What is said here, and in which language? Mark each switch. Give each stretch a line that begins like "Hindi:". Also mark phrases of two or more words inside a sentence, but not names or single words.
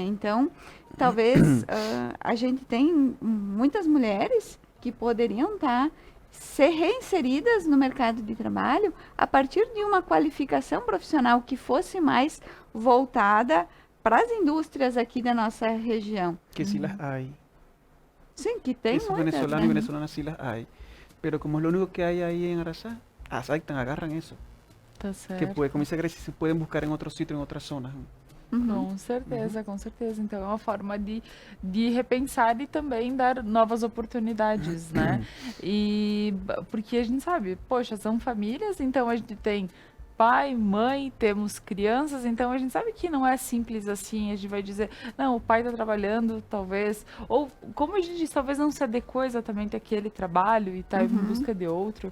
Portuguese: Então, talvez a gente tem muitas mulheres que poderiam ser reinseridas no mercado de trabalho a partir de uma qualificação profissional que fosse mais voltada para as indústrias aqui da nossa região.
Spanish: Que sí las hay.
Portuguese: Sim, que tem
Spanish: Esos
Portuguese: muitas,
Spanish: venezolanos
Portuguese: né?
Spanish: y venezolanas sí las hay. Pero como es lo único que hay ahí en Araxá, agarran eso.
Portuguese: Tá
Spanish: Que
Portuguese: certo.
Spanish: puede, como dice Gracie, se pueden buscar en otro sitio, en otras zonas. Uhum.
Portuguese: Com certeza, com certeza. Então é uma forma de repensar e também dar novas oportunidades, né? Porque a gente sabe, poxa, são famílias, então a gente tem pai, mãe, temos crianças, então a gente sabe que não é simples assim, a gente vai dizer, não, o pai está trabalhando, talvez, ou como a gente diz, talvez não se adequou exatamente àquele trabalho e está em busca de outro.